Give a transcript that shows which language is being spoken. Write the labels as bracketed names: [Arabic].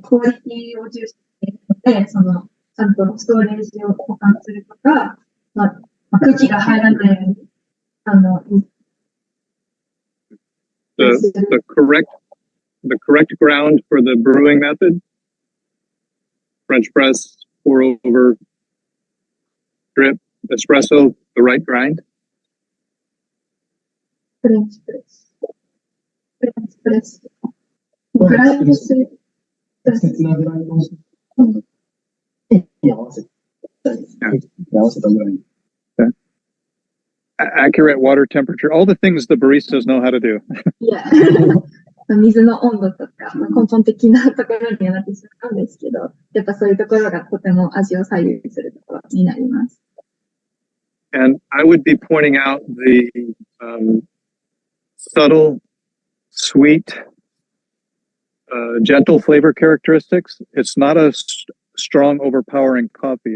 [Japanese] コーヒーを重視しているので、ちゃんとストレージを保管するとか、空気が入らないように、 [English] the correct ground for the brewing method. French press, pour over, drip, espresso, the right grind. [Japanese] フレンチプレス。フレンチプレス。グラインドする。適切なぐらいのに合わせて、合わせたぐらい。 [English] Accurate water temperature, all the things the baristas know how to do. [Japanese] いや、水の温度とか、根本的なところにはなってしまうんですけど、やっぱそういうところがとても味を左右するところになります。 [English] And I would be pointing out the subtle, sweet, gentle flavor characteristics. It's not a strong, overpowering coffee.